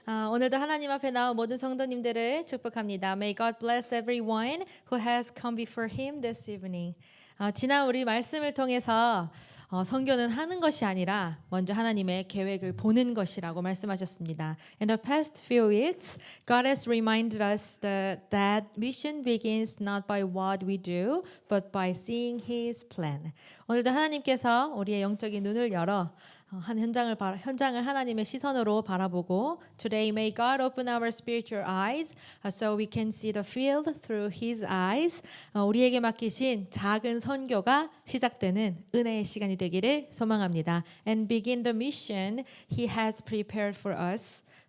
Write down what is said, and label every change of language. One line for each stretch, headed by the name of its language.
Korean: 오늘도 하나님 앞에 나온 모든 성도님들을 축복합니다.
English: May God bless everyone who has come before Him this evening.
Korean: 지난 우리 말씀을 통해서 선교는 하는 것이 아니라 먼저 하나님의 계획을 보는 것이라고 말씀하셨습니다.
English: In the past few weeks, God has reminded us that mission begins not by what we do, but by seeing His plan.
Korean: 오늘도 하나님께서 우리의 영적인 눈을 열어 한 현장을 하나님의 시선으로 바라보고
English: Today may God open our spiritual eyes so we can see the field through His eyes.
Korean: 우리에게 맡기신 작은 선교가 시작되는 은혜의 시간이 되기를 소망합니다.
English: And begin the mission He has prepared for us.